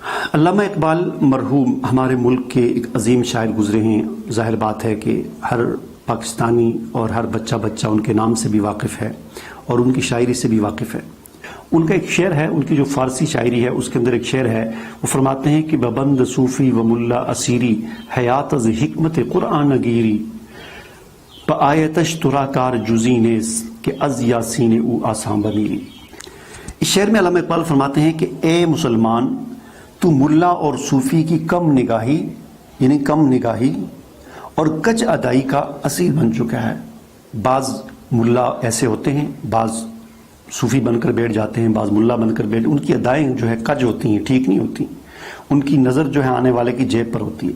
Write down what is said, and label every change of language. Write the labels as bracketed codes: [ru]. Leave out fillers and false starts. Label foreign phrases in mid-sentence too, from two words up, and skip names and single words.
[ur] علامہ اقبال مرحوم ہمارے ملک کے ایک عظیم شاعر گزرے ہیں. ظاہر بات ہے کہ ہر پاکستانی اور ہر بچہ ان کے نام سے بھی واقف ہے اور ان کی شاعری سے بھی واقف ہے. ان کا ایک شعر ہے، ان کی جو فارسی شاعری ہے اس کے اندر ایک شعر ہے، وہ فرماتے ہیں کہ [fa] ببند صوفی و ملا اسیری حیات از حکمت قرآن گیری آیتش ترا کار جزی نیز کہ از یاسین او آسان بمیری. [ur] اس شعر میں علامہ اقبال فرماتے ہیں کہ اے مسلمان، تو ملا اور صوفی کی کم نگاہی یعنی کم نگاہی اور کچ ادائی کا اسیر بن چکا ہے. بعض ملا ایسے ہوتے ہیں، بعض صوفی بن کر بیٹھ جاتے ہیں، بعض ملا بن کر ان کی ادائیں جو ہے کج ہوتی ہیں، ٹھیک نہیں ہوتی، ان کی نظر جو ہے آنے والے کی جیب پر ہوتی ہے.